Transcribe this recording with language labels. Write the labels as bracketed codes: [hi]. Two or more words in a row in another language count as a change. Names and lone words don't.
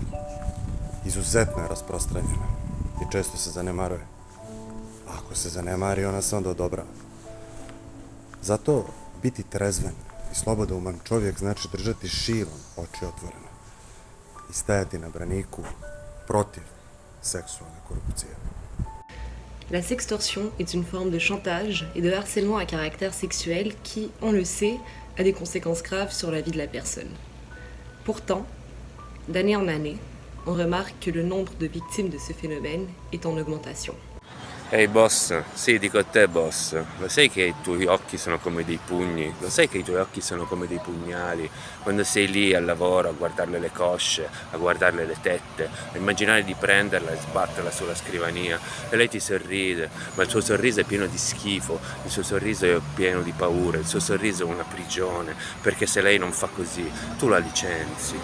[hr] Izuzetno je rasprostranjena i često se zanemaruje. A ako se zanemari, ona se onda odobrava. Zato biti trezven i slobodouman čovjek znači držati širom oči otvorene i stajati na braniku protiv seksualne korupcije. [fr] La sextorsion est une forme de chantage et de harcèlement à caractère sexuel qui, on le sait, a des conséquences graves sur la vie de la personne. Pourtant, d'année en année, on remarque que le nombre de victimes de ce phénomène est en augmentation. [it] Ehi boss, sì, dico a te boss, lo sai che i tuoi occhi sono come dei pugni? Lo sai che i tuoi occhi sono come dei pugnali? Quando sei lì al lavoro a guardarle le cosce, a guardarle le tette, a immaginare di prenderla e sbatterla sulla scrivania e lei ti sorride, ma il suo sorriso è pieno di schifo, il suo sorriso è pieno di paura, il suo sorriso è una prigione, perché se lei non fa così, tu la licenzi.